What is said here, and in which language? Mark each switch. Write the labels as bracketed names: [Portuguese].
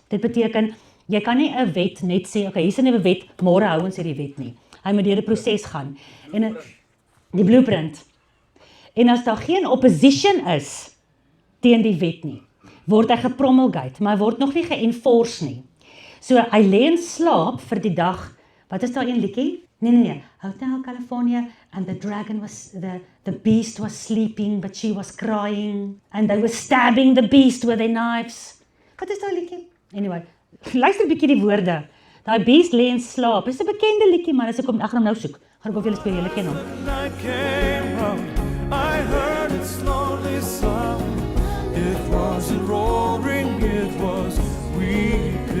[Afrikaans] Dit beteken, jy kan nie 'n wet net sê, okay, hier is 'n nuwe wet, môre hou ons hierdie wet nie. Hy moet deur 'n proses gaan. En die blueprint. En as daar geen opposition is teen die wet nie, word hy gepromulgate, maar hy word nog nie ge-enforce nie. So hy lê in slaap vir die dag. Wat is daar een liedjie? Nee. [English] Hotel California, and the dragon was, the beast was sleeping, but she was crying, and they were stabbing the beast with their knives. [Afrikaans] Wat is daai liedjie? Anyway, luister 'n bietjie die woorde. Daai beast lê in slaap. Dis 'n bekende liedjie, maar as ek gaan hom nou soek, gaan ek of julle speel, julle ken hom. [English] I heard it slowly sound. It wasn't roaring, it was weeping.